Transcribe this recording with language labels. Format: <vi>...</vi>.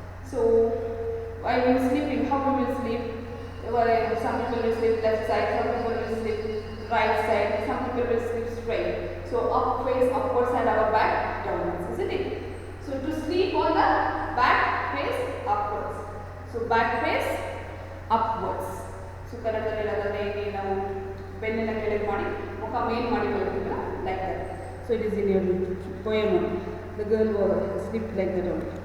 <en>So while you are sleeping, how we will sleep? Some people will sleep left side, some people will sleep right side, some people will sleep straight. So up face upwards and our back downwards, isn't it? So to sleep on the back face upwards. So back face upwards.</en> <kn>So ಕನ್ನಡದಲ್ಲಿ ನಾವು ಬೆನ್ನಿನ ಕೆಳಗೆ ಮಾಡಿ ಮುಖ ಮೇಲ್ ಮಾಡಿ ಮಲಗ್ತೀವಲ್ಲ,</kn> <en>like that. So it is in your poem. The girl was slept like that only.</en>